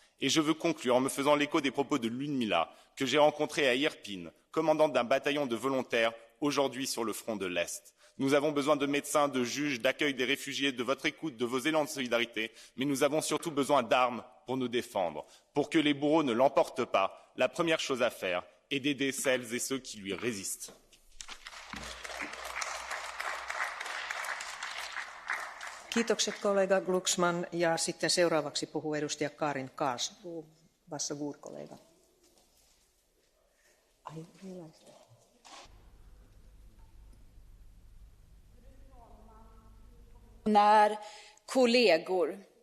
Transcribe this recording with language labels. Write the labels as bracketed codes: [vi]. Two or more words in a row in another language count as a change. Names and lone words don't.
[fr] Et je veux conclure en me faisant l'écho des propos de Ludmila, que j'ai rencontrée à Irpin, commandante d'un bataillon de volontaires, aujourd'hui sur le front de l'Est. Nous avons besoin de médecins, de juges, d'accueil des réfugiés, de votre écoute, de vos élans de solidarité, mais nous avons surtout besoin d'armes pour nous défendre. Pour que les bourreaux ne l'emportent pas, la première chose à faire est d'aider celles et ceux qui lui résistent. [fi] Kiitokset kollega Glucksmann ja sitten seuraavaksi puhuu edustaja Karin Karlsruhe. [sv] Varsågod kollega. Kollegor.